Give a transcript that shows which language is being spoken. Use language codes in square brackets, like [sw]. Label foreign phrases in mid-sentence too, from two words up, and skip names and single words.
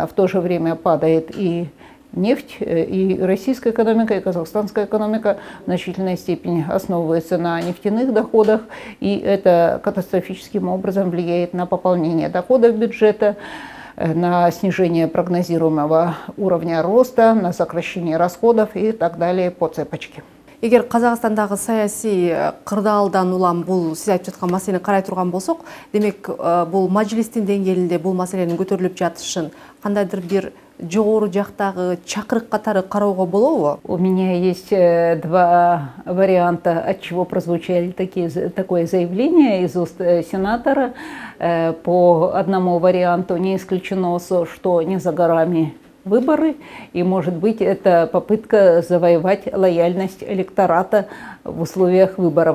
[ru] В то же время падает и нефть, и российская экономика, и казахстанская экономика в значительной степени основываются на нефтяных доходах, и это катастрофическим образом влияет на пополнение доходов бюджета, на снижение прогнозируемого уровня роста, на сокращение расходов и так далее по цепочке. [ky] Егер Казахстандагы саясий кырдаалдан улам бул сиз айтып жаткан маселени карай турган болсок, демек бул мажлистин деңгээлинде бул маселенин көтөрүлүп жатышын кандайдыр бир жогору жактагы чакырык катары кароого болобу? [ru] У меня есть два варианта, от чего прозвучали такое заявление из уст сенатора. По одному варианту не исключено, что не за горами выборы, и, может быть, это попытка завоевать лояльность электората в условиях выборов.